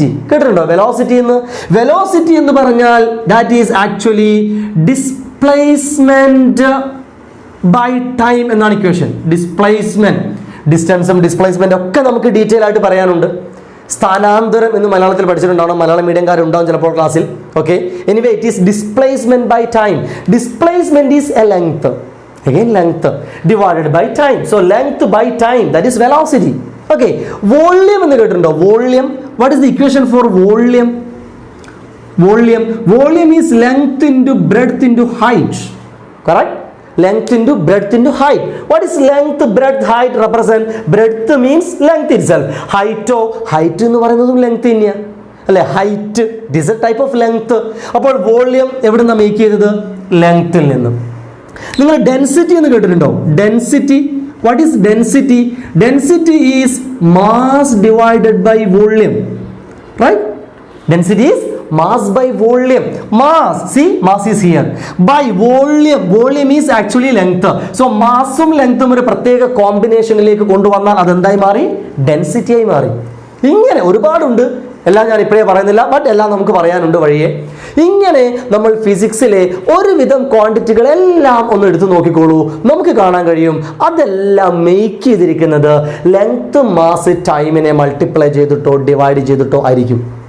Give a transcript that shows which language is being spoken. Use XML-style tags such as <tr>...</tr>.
<ml>കേട്ടിട്ടുണ്ടോ വെലോസിറ്റി എന്ന് പറഞ്ഞാൽ</ml> <en>that is actually displacement by time</en> <ml>എന്നാണ് ഇക്വേഷൻ. ഡിസ്പ്ലേസ്മെന്റ്, ഡിസ്റ്റൻസും ഡിസ്പ്ലേസ്മെന്റ് ഒക്കെ നമുക്ക് ഡീറ്റെയിൽ ആയിട്ട് പറയാനുണ്ട്. സ്ഥാനാന്തരം എന്ന് മലയാളത്തിൽ പഠിച്ചിട്ടുണ്ടാവണം, മലയാളം മീഡിയംകാരുണ്ടാവും ചിലപ്പോൾ ക്ലാസ്സിൽ.</ml> <en>Okay, anyway it is displacement by time. Displacement is a length. Again, length divided by time. So length by time, that is velocity.</en> <ml>Okay, volume എന്ന് കേട്ടിട്ടുണ്ടോ?</ml> <en>Volume. What is the equation for volume? Volume is length into breadth into height. Correct? Length into breadth into height. What is length, breadth, height represent? Breadth means length itself.</en> <ml>Height എന്ന് പറയുന്നതും length തന്നെയാണ് അല്ലെ?</ml> <en>Height, it is a type of length.</en> <ml>അപ്പോൾ volume എവിടെ നിന്നാണ് make ചെയ്തത്? ലെങ്ത്തിൽ നിന്നും. നിങ്ങൾ ഡെൻസിറ്റി എന്ന് കേട്ടിട്ടുണ്ടോ?</ml> <en>Density, what is density? Density is mass divided by volume, right? Density is mass by volume. Mass, see, mass is here, by volume is actually length.</en> <ml>so മാസും ലെങ്ത്തും ഒരു പ്രത്യേക കോമ്പിനേഷനിലേക്ക് കൊണ്ടുവന്നാൽ അതെന്തായി മാറി? ഡെൻസിറ്റി ആയി മാറി. ഇങ്ങനെ ഒരുപാടുണ്ട്, എല്ലാം ഞാൻ ഇപ്പോഴേ പറയുന്നില്ല, ബട്ട് എല്ലാം നമുക്ക് പറയാനുണ്ട് വഴിയെ. ഇങ്ങനെ നമ്മൾ ഫിസിക്സിലെ ഒരുവിധം ക്വാണ്ടിറ്റികളെല്ലാം ഒന്ന് എടുത്തു നോക്കിക്കോളൂ, നമുക്ക് കാണാൻ കഴിയും അതെല്ലാം മേക്ക് ചെയ്തിരിക്കുന്നത് ലെങ്ത്, മാസ്, ടൈമിനെ മൾട്ടിപ്ലൈ ചെയ്തിട്ടോ ഡിവൈഡ് ചെയ്തിട്ടോ ആയിരിക്കും.</ml>